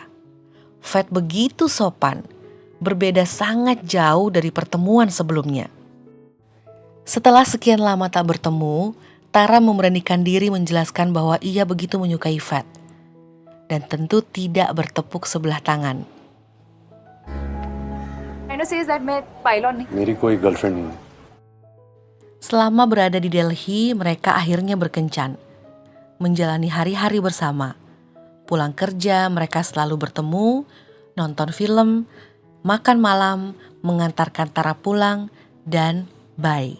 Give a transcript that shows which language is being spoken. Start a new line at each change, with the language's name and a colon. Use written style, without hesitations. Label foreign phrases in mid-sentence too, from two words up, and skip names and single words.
Indonesian: Fat begitu sopan, berbeda sangat jauh dari pertemuan sebelumnya. Setelah sekian lama tak bertemu, Tara memberanikan diri menjelaskan bahwa ia begitu menyukai Fat. Dan tentu tidak bertepuk sebelah tangan.
Hindi: मेरी कोई गर्लफ्रेंड नहीं।
Indonesian: Selama berada di Delhi, mereka akhirnya berkencan. menjalani hari-hari bersama. Pulang kerja, mereka selalu bertemu, nonton film, makan malam, mengantarkan Tara pulang, dan bye.